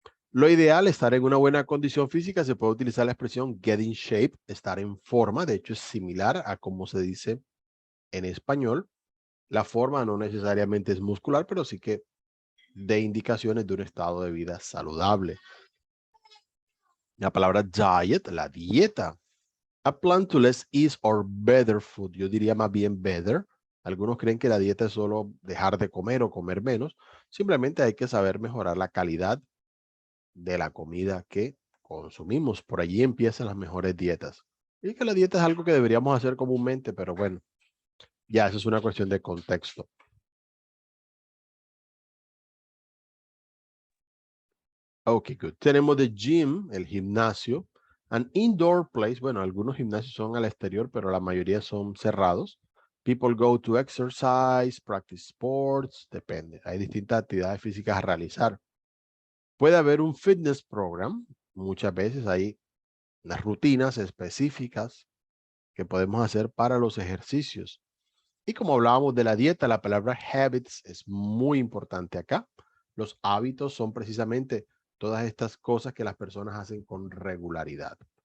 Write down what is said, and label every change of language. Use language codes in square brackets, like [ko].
[es] Lo ideal, estar en una buena condición física, se puede utilizar la expresión get in shape, estar en forma, de hecho es similar a como se dice en español. La forma no necesariamente es muscular, pero sí que de indicaciones de un estado de vida saludable. La palabra diet, la dieta. [en] A plan to less ease or better food. [es] Yo diría más bien better. Algunos creen que la dieta es solo dejar de comer o comer menos. Simplemente hay que saber mejorar la calidad de la comida que consumimos. Por allí empiezan las mejores dietas. Y que la dieta es algo que deberíamos hacer comúnmente, pero bueno, ya eso es una cuestión de contexto. [en] Ok, good. Tenemos the gym, el gimnasio. An indoor place. [es] Bueno, algunos gimnasios son al exterior, pero la mayoría son cerrados. [en] People go to exercise, practice sports, depende. [es] Hay distintas actividades físicas a realizar. Puede haber un fitness program. Muchas veces hay unas rutinas específicas que podemos hacer para los ejercicios. Y como hablábamos de la dieta, la palabra habits es muy importante acá. Los hábitos son precisamente todas estas cosas que las personas hacen con regularidad.